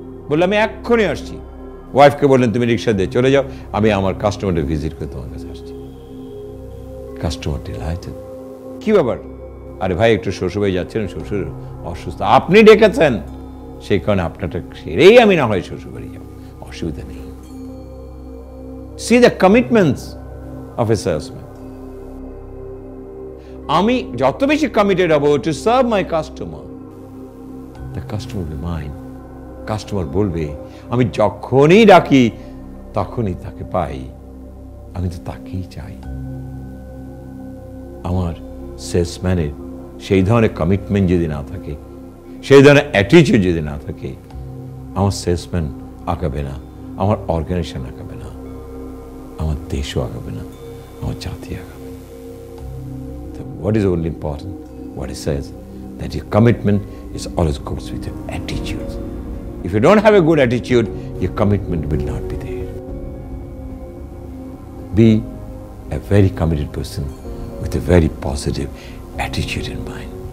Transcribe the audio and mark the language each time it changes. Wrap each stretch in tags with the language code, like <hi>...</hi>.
<bn>বললাম আমি এক্ষুনি আসছি। ওয়াইফকে বললেন তুমি রিক্সা দিয়ে চলে যাও, আমি আমার কাস্টমারকে ভিজিট করে তোমার কাছে আসছি। Customer delighted. কি ব্যাপার? আরে ভাই একটু শ্বশুরবাড়ি যাচ্ছিলেন, শ্বশুর অসুস্থ, আপনি ডেকেছেন, সেই কারণে আপনারটা সেরেই আমি না হয় শ্বশুরবাড়ি যাবো, অসুবিধা নেই।</bn> <en>See the commitments of a salesman.</en> <bn>আমি যত বেশি কমিটেড হব</bn> <en>To serve my customer, the customer will be mine.</en> <bn>Customer বলবে আমি যখনই ডাকি তখনই তাকে পাই, আমি তো তাকেই চাই। আমার সেলসম্যানের সেই ধরনের কমিটমেন্ট যদি না থাকে, সেই ধরনের অ্যাটিটিউড যদি না থাকে, আমার সেলসম্যান আগাবে না, আমার অর্গানাইজেশন আগাবে না, আমার দেশও আগাবে না, আমার জাতি আগাবে।</bn> <en>What is only important? What it says that your commitment is always goes with your attitude. If you don't have a good attitude, your commitment will not be there. Be a very committed person with a very positive attitude in mind.</en>